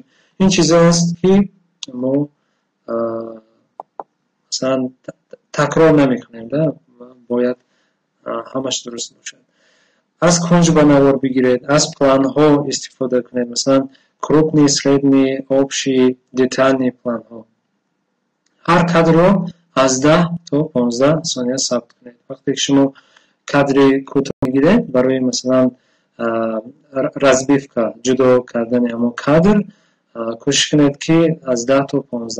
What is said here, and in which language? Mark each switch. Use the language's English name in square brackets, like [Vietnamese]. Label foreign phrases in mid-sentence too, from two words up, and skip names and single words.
[Persian] این چیزا هست که ما مثلا تکرار نمیکنیم، باید همش درست باشد. از کنج به نوار بگیرید، از پلان ها استفاده کنید، مثلا [Russian] крупный, средний, общий, детальный план ها. [Persian] هر کادر رو از 10 تا 15 ثانیه ثبت کنید. وقتی که شما کادر کوتاه میگیرید برای مثلا разбивка، جدا کردن همون کادر، کوشش کنید که از 10 تا 15.